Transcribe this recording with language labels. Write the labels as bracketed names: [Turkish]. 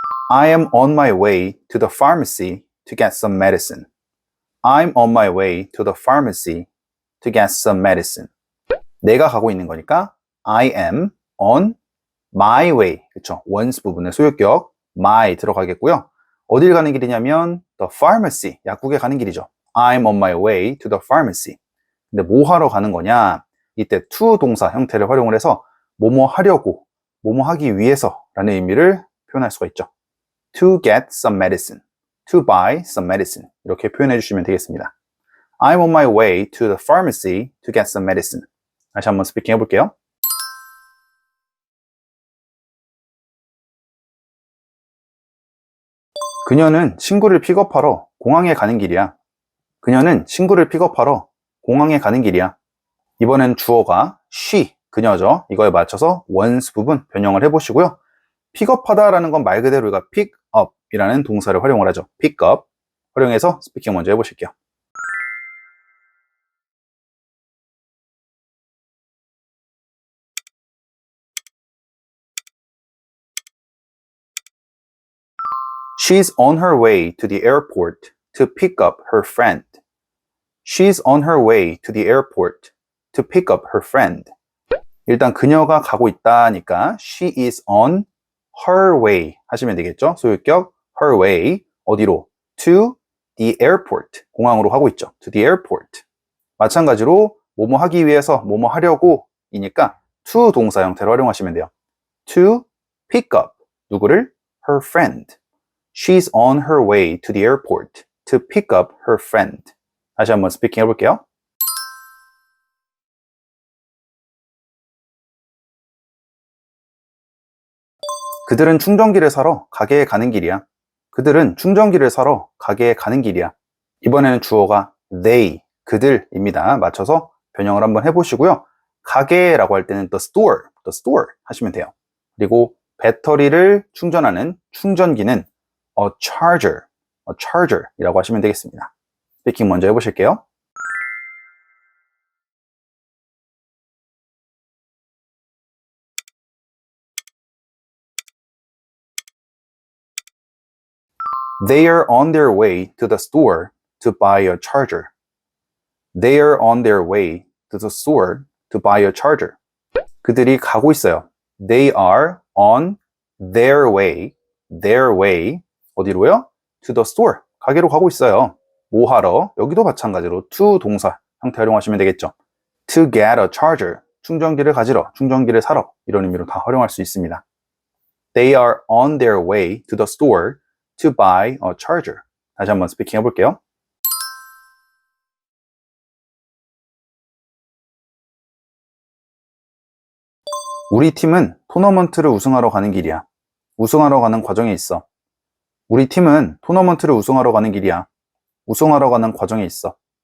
[English] I am on my way to the pharmacy to get some medicine. I'm on my way to the pharmacy to get some medicine. [Korean] 내가 가고 있는 거니까 [English] I am on my way. [Korean] 그쵸? once 부분의 소유격 my 들어가겠고요. 어딜 가는 길이냐면 the pharmacy, 약국에 가는 길이죠. [English] I'm on my way to the pharmacy. [Korean] 근데 뭐 하러 가는 거냐? 이때 to 동사 형태를 활용을 해서 뭐뭐 하려고, 뭐뭐 하기 위해서 라는 의미를 표현할 수가 있죠. [English] To get some medicine, to buy some medicine [Korean] 이렇게 표현해 주시면 되겠습니다. [English] I'm on my way to the pharmacy to get some medicine. [Korean] 다시 한번 스피킹 해볼게요. 그녀는 친구를 픽업하러 공항에 가는 길이야. 그녀는 친구를 픽업하러 공항에 가는 길이야. 이번엔 주어가 she, 그녀죠. 이거에 맞춰서 once 부분 변형을 해보시고요. 픽업하다라는 건 말 그대로 우리가 pick up 이라는 동사를 활용을 하죠. pick up 활용해서 스피킹 먼저 해보실게요. [English] She's on her way to the airport to pick up her friend. She's on her way to the airport to pick up her friend. [Korean] 일단 그녀가 가고 있다니까 [English] she is on her way [Korean] 하시면 되겠죠. 소유격 her way 어디로? [English] to the airport [Korean] 공항으로 가고 있죠. [English] to the airport [Korean] 마찬가지로 뭐뭐 하기 위해서 뭐뭐 하려고 이니까 to 동사 형태로 활용하시면 돼요. [English] to pick up [Korean] 누구를? [English] her friend. She's on her way to the airport to pick up her friend. [Korean] 다시 한번 스피킹 해볼게요. 그들은 충전기를 사러 가게에 가는 길이야. 그들은 충전기를 사러 가게에 가는 길이야. 이번에는 주어가 they, 그들입니다. 맞춰서 변형을 한번 해보시고요. 가게라고 할 때는 the store 하시면 돼요. 그리고 배터리를 충전하는 충전기는 a charger이라고 하시면 되겠습니다. 스피킹 먼저 해보실게요. [English] They are on their way to the store to buy a charger. They are on their way to the store to buy a charger. [Korean] 그들이 가고 있어요. [English] They are on their way [Korean] 어디로요? [English] To the store. [Korean] 가게로 가고 있어요. 뭐 하러? 여기도 마찬가지로 to 동사 형태 활용하시면 되겠죠. [English] To get a charger. [Korean] 충전기를 가지러, 충전기를 사러 이런 의미로 다 활용할 수 있습니다. [English] They are on their way to the store to buy a charger. [Korean] 다시 한번 스피킹 해볼게요. 우리 팀은 토너먼트를 우승하러 가는 길이야. 우승하러 가는 과정에 있어. 우리 팀은 토너먼트를 우승하러 가는 길이야. 우승하러 가는 과정에 있어.